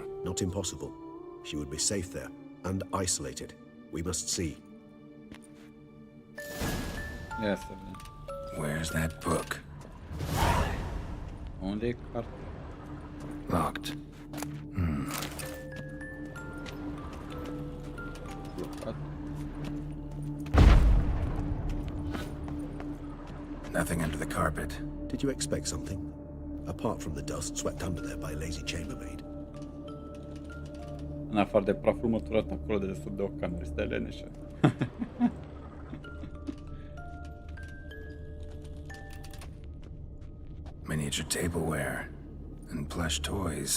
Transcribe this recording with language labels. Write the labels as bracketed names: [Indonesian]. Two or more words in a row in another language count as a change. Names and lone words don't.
[English] Not impossible. She would be safe there, and isolated. We must see. [Romanian] Ia să vedem. [English] Where's that book? [Romanian] Unde e cartea? [English] Locked. [Romanian] Blocat. [English] Nothing under the carpet. Did you expect something? Apart from the dust swept under there by a lazy chambermaid. [Romanian] În afară de praful măturat acolo de sub de o cameră, stă leneșă. [English] Miniature tableware and plush toys.